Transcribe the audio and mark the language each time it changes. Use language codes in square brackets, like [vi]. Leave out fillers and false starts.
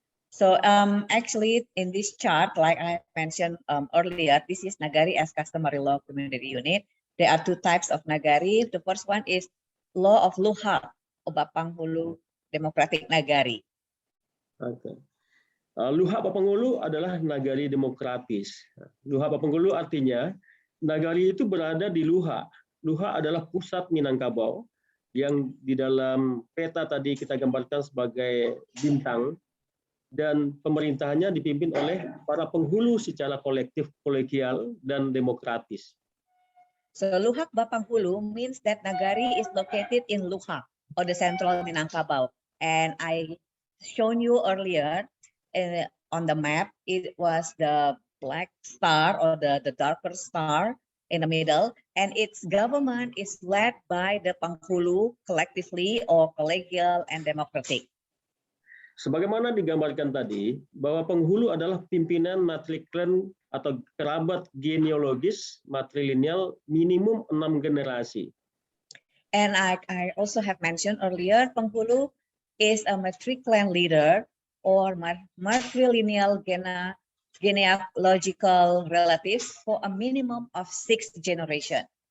[en] So actually in this chart, like I mentioned earlier, this is Nagari as customary law community unit. There are two types of Nagari. The first one is law of Luhak, Bapanghulu Democratic Nagari. Okay. [id] Luhak Bapangulu adalah Nagari demokratis. Luhak Bapangulu artinya Nagari itu berada di Luhak. Luhak adalah pusat Minangkabau yang di dalam peta tadi kita gambarkan sebagai bintang, dan pemerintahannya dipimpin oleh para penghulu secara kolektif, kolegial, dan demokratis. [en] So Luhak Bapanghulu means that Nagari is located in Luhak or the central Minangkabau. And I shown you earlier on the map, it was the black star or the darker star in the middle, and its government is led by the Panghulu collectively or collegial and democratic. [id] Sebagaimana digambarkan tadi, bahwa penghulu adalah pimpinan matriklan atau kerabat genealogis matrilineal minimum 6 generasi. [en] And I also have mentioned earlier, penghulu is a matriclan leader or matrilineal genealogical relatives for a minimum of 6 generations.